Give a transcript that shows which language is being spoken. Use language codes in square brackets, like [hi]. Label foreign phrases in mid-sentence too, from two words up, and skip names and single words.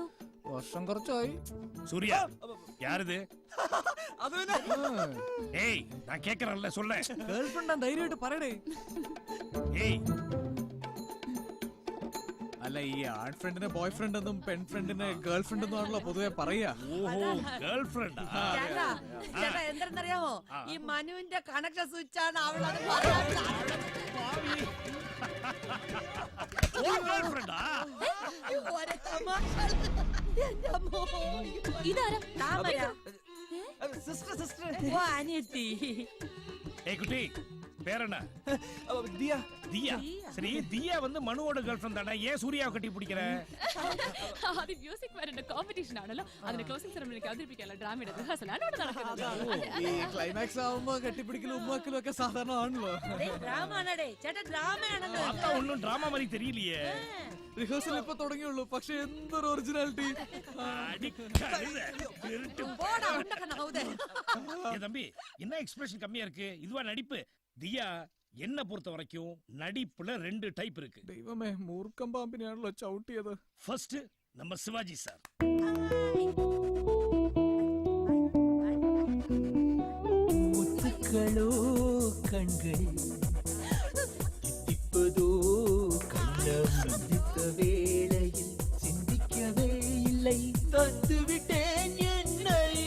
[ml] വർഷം കുറച്ചായി. [ta] சூர்யா யார் இது? ஏய் நான் கேக்குறேன்ல சொல்ல. [ml] ഗേൾഫ്രണ്ടാ, ധൈര്യമായിട്ട് പറയടേ. ഏയ് അല്ല, ഈ ആൺ ഫ്രണ്ടിനെ [en] boy friend [ml] എന്നും പെൺ ഫ്രണ്ടിനെ [en] girl friend [ml] എന്നാണല്ലോ പൊതുവെ പറയാ. ഓഹോ, ഗേൾഫ്രണ്ട്. ചേട്ടാ എന്തെന്നറിയാമോ, ഈ മനുവിന്റെ കണക്ഷൻ സ്വിച്ച് ആണ് അവളത്. ഇതാരാ? അനിയത്തി. [ta] ஏய் குட்டி பேர் என்ன? தியா. தியா. சரி, தியா வந்து மனுவோட [en] girl friend [ta] தானே, ஏன் சூர்யாவை கட்டி பிடிக்கிற? [ml] അത് മ്യൂസിക് വരേണ്ട കോമ്പറ്റീഷൻ ആണല്ലോ, അതിന്റെ [en] closing ceremonikku [ml] അവതരിപ്പിക്കാനുള്ള ഡ്രാമയുടെ റിഹേഴ്സലാണ് ഇവിടെ നടക്കുന്നത്. ഈ ക്ലൈമാക്സ് ആവുമ്പോ കെട്ടിപ്പിടിക്കലും ഉമ്മാക്കലും ഒക്കെ സാധാരണ ആണല്ലോ. ചേട്ടാ ഡ്രാമയാണല്ലോ. [ta] அதான் ஒண்ணும் டிராமா மாதிரி தெரியலையே. [ml] റിഹേഴ്സൽ ഇപ്പൊ തുടങ്ങിയുള്ളൂ, പക്ഷെ എന്തൊരു ഒറിജിനാലിറ്റി. [ta] தம்பி என்ன எக்ஸ்பிரஷன் கம்மியா இருக்கு, இதுவா நடிப்பு? தியா என்ன பொறுத்த வரைக்கும் நடிப்புல 2 டைப் இருக்கு. [ml] ദൈവമേ, മൂർഖം പാമ്പിനെയാണല്ലോ ചവിട്ടിയത്. [ta] ஃபர்ஸ்ட் நம்ம சிவாஜி சார். முத்துக்களோ கண்கள் தித்திப்பதோ கண்ணம் சிந்தித்த வேளையில் சிந்திக்கவே இல்லை, தந்து விட்டேன் என்னை.